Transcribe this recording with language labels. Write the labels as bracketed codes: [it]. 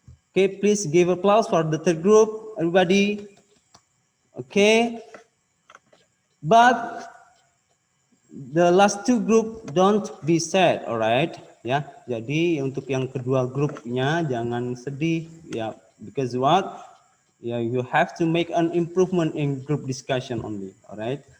[en] Okay, please give applause for the third group, everybody. Okay. But the last two group don't be sad, alright? [id] Ya, jadi untuk yang kedua grupnya jangan sedih, ya. [en] Because what? Ya, you have to make an improvement in group discussion only, alright?